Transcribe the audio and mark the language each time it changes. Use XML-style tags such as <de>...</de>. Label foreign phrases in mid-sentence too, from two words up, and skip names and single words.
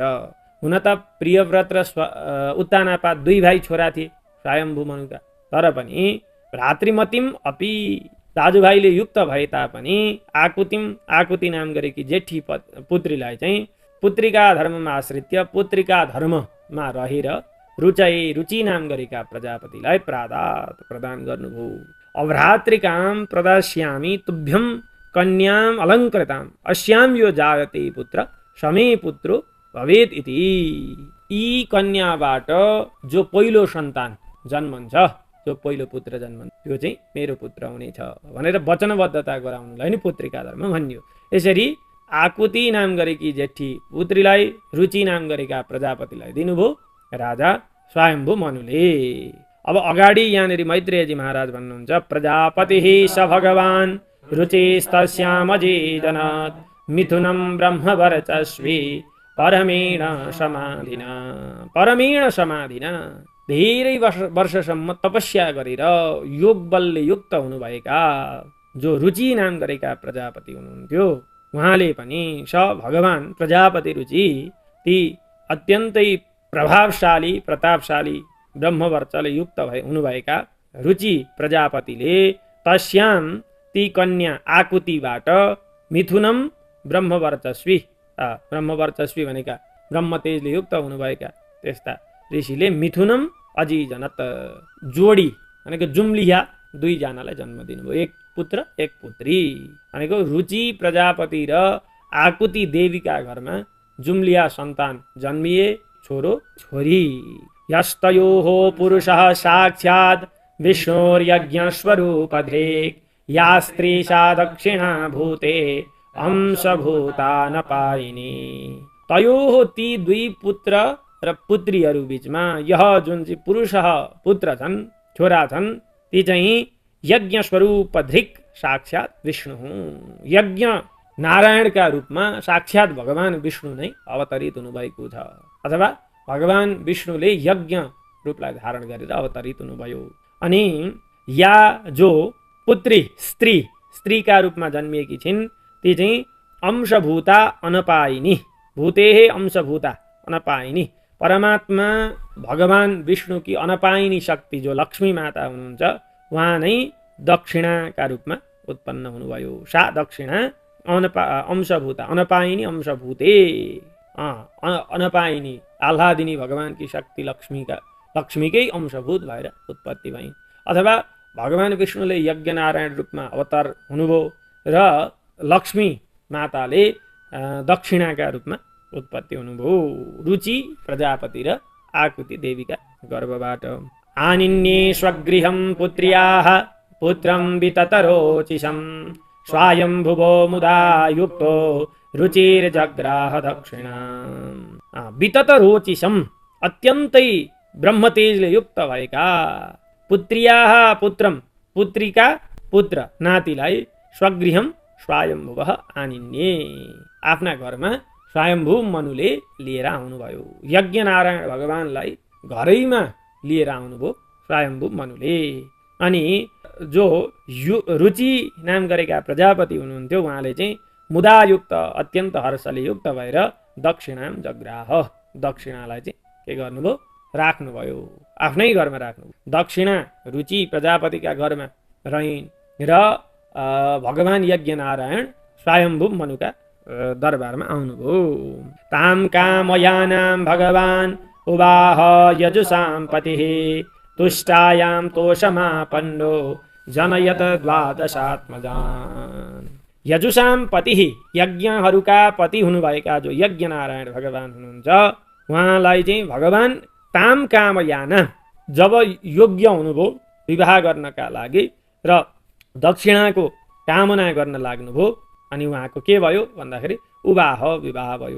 <ne>हुन त प्रियव्रत र उत्तानापा दुई भाइ छोरा थिए स्वयम्भू मनुका, तर पनि</ne> <sa>भ्रातृमतिम अपि</sa> <ne>दाजुभाइले युक्त भए तापनि आकुति नाम गरेकी जेठी पुत्रीलाई चाहिँ पुत्रिका धर्ममा आश्रित्य पुत्रिका धर्ममा रहेर रुचि नाम गरेका प्रजापतिलाई प्रादात प्रदान गर्नुभयो।</ne> <sa>अभ्रातृकाम प्रदास्यामि तुभ्यम कन्याम अलङ्कृताम अस्याम यो जायते पुत्र समे पुत्रो भवेत् इति।</sa> <ne>यी कन्याबाट जो पहिलो सन्तान जन्मन्छ, जो पहिलो पुत्र जन्मन्छ, त्यो चाहिँ मेरो पुत्र हुनेछ भनेर वचनबद्धता गराउनुलाई नै पुत्रिका धर्म भनियो। यसरी आकुति नाम गरेकी जेठी पुत्रीलाई रुचि नाम गरेका प्रजापतिलाई दिनुभयो राजा स्वयम्भू मनुले। अब अगाडि यहाँनिर मैत्रेयजी महाराज भन्नुहुन्छ,</ne> <sa>प्रजापतिः स भगवान् रुचिस्तस्यामजीजनात् मिथुनं ब्रह्मवर्चस्वी परमेण</sa> <ne>समाधिना धेरै वर्षसम्म तपस्या गरेर योग बलले युक्त हुनुभएका जो रुचि नाम गरेका प्रजापति हुनुहुन्थ्यो, उहाँले पनि</ne> <sa>स भगवान्</sa> <ne>प्रजापति रुचि ती अत्यन्तै प्रभावशाली प्रतापशाली ब्रह्मवर्चले युक्त हुनुभएका रुचि प्रजापतिले तस्याम ती कन्या आकुतिबाट मिथुनम ब्रह्मवर्चस्वी भनेका ब्रह्मतेजले युक्त हुनुभएका त्यस्ता ऋषिले</ne> <sa>मिथुनम अजीजनत</sa> <ne>जोडी भनेको जुम्लिया दुईजनालाई जन्म दिनुभयो, एक पुत्र एक पुत्री भनेको रुचि प्रजापति र आकुति देवीका घरमा जुम्लिया सन्तान जन्मिए, छोरो छोरी।</ne> <sa>यस्तयोः पुरुषः साक्षात् विष्णोर्यज्ञस्वरूपधृक् या स्त्री सा दक्षिणा भूते अंशभूता नपायिनी।</sa> <ne>तयोः ती दुई पुत्र र पुत्रीहरू बीचमा यह जुन चाहिँ पुरुष पुत्र छन्, छोरा छन्, ती चाहिँ यज्ञ स्वरूप धृक साक्षात् विष्णु हुन्। यज्ञ नारायणका रूपमा साक्षात् भगवान विष्णु नै अवतरित हुनुभएको छ, अथवा भगवान विष्णुले यज्ञ रूपलाई धारण गरेर अवतरित हुनुभयो। अनि या जो पुत्री स्त्रीका रूपमा जन्मिएकी छिन्, ती चाहिँ</ne> <sa>अंशभूता अनपायिनी, भूतेः अंशभूता अनपायिनी,</sa> <ne>परमात्मा भगवान विष्णुकी अनपायिनी शक्ति जो लक्ष्मी माता हुनुहुन्छ, उहाँ नै दक्षिणाका रूपमा उत्पन्न हुनुभयो।</ne> <sa>सा दक्षिणा अंशभूता अनपायिनी अंशभूते, अनपायिनी आह्लादिनी</sa> <ne>भगवानकी शक्ति लक्ष्मीकै अंशभूत भएर उत्पत्ति भइन्। अथवा भगवान विष्णुले यज्ञ नारायण रूपमा अवतार हुनुभयो र लक्ष्मी माताले दक्षिणाका रूपमा उत्पत्ति हुनुभयो रुचि प्रजापति र आकुति देवीका गर्भबाट।</ne> <sa>आनिन्ये स्वगृहं पुत्र्याः पुत्रं विततरोचिषं स्वायम्भुवो मुदा युक्तो रुचिर्जग्राह दक्षिणाम्।</sa> <ne>विततरोचिषं अत्यन्तै ब्रह्मतेजले युक्त भएका</ne> <sa>पुत्र्याः पुत्रम</sa> <ne>पुत्रीका पुत्र नातिलाई</ne> <sa>स्वगृहं स्वयम्भुवः आनिन्ये,</sa> <ne>आफ्ना घरमा स्वयम्भू मनुले लिएर आउनुभयो। यज्ञ नारायण भगवानलाई घरैमा लिएर आउनुभयो स्वयम्भू मनुले। अनि जो रुचि नाम गरेका प्रजापति हुनुहुन्थ्यो, उहाँले चाहिँ मुदायुक्त अत्यन्त हर्षले युक्त भएर</ne> <sa>दक्षिणाम जग्राह,</sa> <ne>दक्षिणालाई चाहिँ के गर्नुभयो, राख्नुभयो, आफ्नै घरमा राख्नुभयो। दक्षिणा रुचि प्रजापतिका घरमा रहिन् र भगवान यज्ञ नारायण स्वयम्भू मनुका दरबारमा आउनुभयो।</ne> <sa>ताम कामयानां भगवान् उवाह यजुषां पतिः तुष्टायां तोषमापन्नो जनयत द्वादशात्मजान्। यजुषां पतिः</sa> <ne>यज्ञहरूका पति हुनुभएका जो यज्ञ नारायण भगवान हुनुहुन्छ, उहाँलाई चाहिँ भगवान</ne> <sa>ताम कामयाना</sa> <ne>जब योग्य हुनुभयो विवाह गर्नका लागि र दक्षिणाको कामना गर्न लाग्नुभयो, अनि उहाँको के भयो भन्दाखेरि विवाह भयो।</ne>